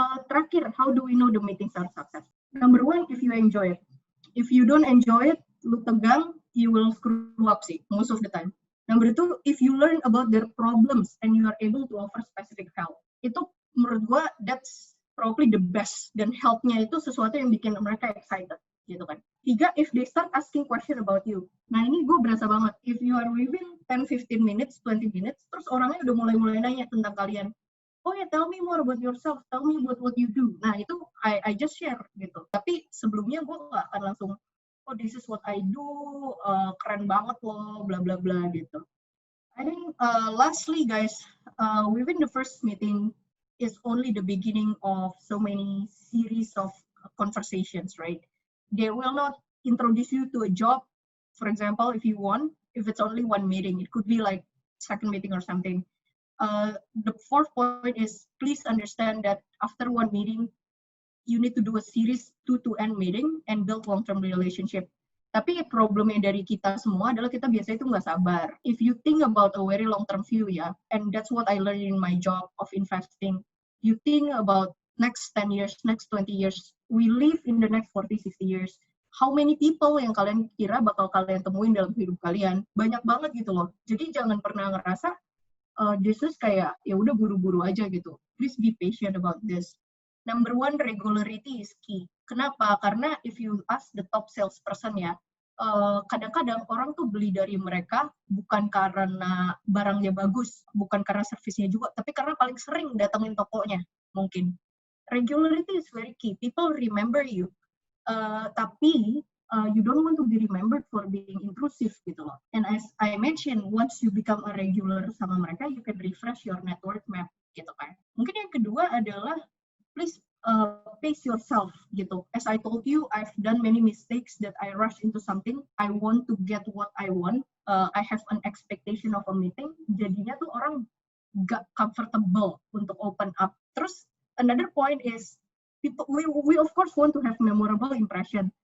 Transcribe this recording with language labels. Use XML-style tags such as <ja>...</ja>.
<id>Terakhir,</id> <en>how do we know the meetings are success? Number one, if you enjoy it. If you don't enjoy it,</en> <id>lu tegang,</id> <en>you will screw up sih, most of the time. Number two, if you learn about their problems and you are able to offer specific help.</en> <id>Itu menurut gue,</id> <en>that's probably the best.</en> <id>Dan help-nya itu sesuatu yang bikin mereka excited, gitu kan.</id> <en>Tiga, if they start asking question about you.</en> <id>Nah ini gue berasa banget,</id> <en>if you are within 10-15 minutes, 20 minutes,</en> <id>terus orangnya udah mulai nanya tentang kalian.</id> <en>Oh ya, tell me more about yourself, tell me about what you do.</en> <id>Nah itu</id> <en>I just share</en> <id>gitu. Tapi sebelumnya gue nggak akan langsung,</id> <en>oh this is what I do,</en> <id>keren banget loh, bla bla bla gitu.</id> <en>I think lastly guys, within the first meeting is only the beginning of so many series of conversations, right? They will not introduce you to a job. For example, if it's only one meeting, it could be like second meeting or something. The fourth point is please understand that after one meeting, you need to do a series 2-to-end meeting and build long-term relationship.</en> <id>Tapi problemnya dari kita semua adalah kita biasanya itu nggak sabar.</id> <en>If you think about a very long-term view ya, and that's what I learned in my job of investing, you think about next 10 years, next 20 years, we live in the next 40-60 years.</en> <id>How many people yang kalian kira bakal kalian temuin dalam hidup kalian? Banyak banget gitu loh. Jadi jangan pernah ngerasa</id> <en>this is</en> <id>kayak ya udah buru-buru aja gitu.</id> <en>Please be patient about this. Number one, regularity is key.</en> <id>Kenapa? Karena</id> <en>if you ask the top salesperson</en> <id>ya, kadang-kadang orang tuh beli dari mereka bukan karena barangnya bagus, bukan karena servisnya juga, tapi karena paling sering datengin tokonya mungkin.</id> <en>Regularity is very key. People remember you. Tapi you don't want to be remembered for being intrusive</en> <id>gitu loh.</id> <en>And as I mentioned, once you become a regular</en> <id>sama mereka,</id> <en>you can refresh your network map gitu kan.</en> <id>Mungkin yang kedua adalah</id> <en>please pace yourself</en> <id>gitu.</id> <en>As I told you, I've done many mistakes that I rush into something. I want to get what I want. I have an expectation of a meeting.</en> <id>Jadinya tuh orang gak comfortable untuk open up.</id> <en>Terus another point is people, we of course want to have memorable impression.</en>